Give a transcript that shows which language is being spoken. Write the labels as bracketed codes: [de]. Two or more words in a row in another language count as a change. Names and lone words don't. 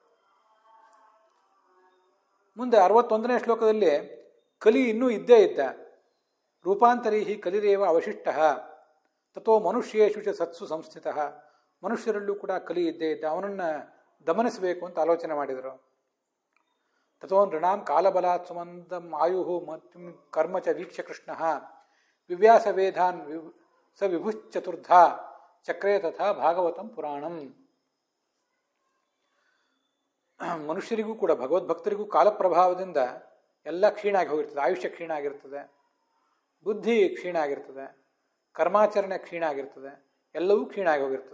[kn] ಮುಂದೆ 61ನೇ ಶ್ಲೋಕದಲ್ಲಿ ಕಲಿ ಇನ್ನೂ ಇದ್ದೇ ಇದ್ದ. [sa] ರೂಪಾಂತರಿ ಕಲಿರೇವ ಅವಶಿಷ್ಟ ತಥೋ ಮನುಷ್ಯೇಶು ಚ ಸತ್ಸು ಸಂಸ್ಥಿತ. [kn] ಮನುಷ್ಯರಲ್ಲೂ ಕೂಡ ಕಲಿ ಇದ್ದೇ ಇದ್ದ, ಅವನನ್ನು ದಮನಿಸಬೇಕು ಅಂತ ಆಲೋಚನೆ ಮಾಡಿದರು. [sa] ತಥೋ ನೃಣಾಂ ಕಾಲಬಲಾತ್ ಸುಮಂದಂ ಆಯು ಮತ್ತು ಕರ್ಮ ಚ ವೀಕ್ಷ್ಯ ಕೃಷ್ಣ ವಿವ್ಯಾಸ ವೇದಾನ್ ಸ ವಿಭುಶ್ಚತುರ್ಧ ಚಕ್ರೇ ತಥಾ ಭಾಗವತಂ ಪುರಾಣಂ. [kn] ಮನುಷ್ಯರಿಗೂ ಕೂಡ ಭಗವದ್ಭಕ್ತರಿಗೂ ಕಾಲಪ್ರಭಾವದಿಂದ ಎಲ್ಲ ಕ್ಷೀಣ ಆಗಿ ಹೋಗಿರ್ತದೆ. ಆಯುಷ್ಯ ಕ್ಷೀಣ ಆಗಿರ್ತದೆ, ಬುದ್ಧಿ ಕ್ಷೀಣ ಆಗಿರ್ತದೆ, ಕರ್ಮಾಚರಣೆ ಕ್ಷೀಣ ಆಗಿರ್ತದೆ, ಎಲ್ಲವೂ ಕ್ಷೀಣ ಆಗಿ ಹೋಗಿರ್ತದೆ.